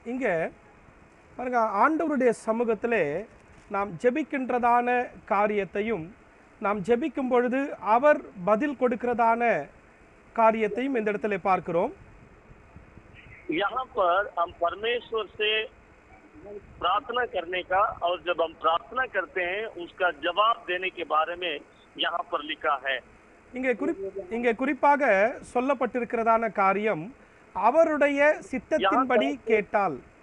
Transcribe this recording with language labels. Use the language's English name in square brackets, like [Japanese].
[Tamil] இங்கே பாருங்க, ஆண்டவருடைய சமூகத்திலே நாம் ஜெபிக்கின்றதான காரியத்தையும் நாம் ஜெபிக்கும் பொழுது அவர் பதில் கொடுக்கிறதான காரியத்தையும் இந்த இடத்துல பார்க்கிறோம். [Hindi] यहाँ पर हम परमेश्वर से प्रार्थना करने का और जब हम प्रार्थना करते हैं उसका जवाब देने के बारे में यहाँ पर लिखा है. [Tamil] இங்கே குறிப்பாக சொல்லப்பட்டிருக்கிறதான காரியம் அவருடைய சித்தத்தின்படி கேட்டால்.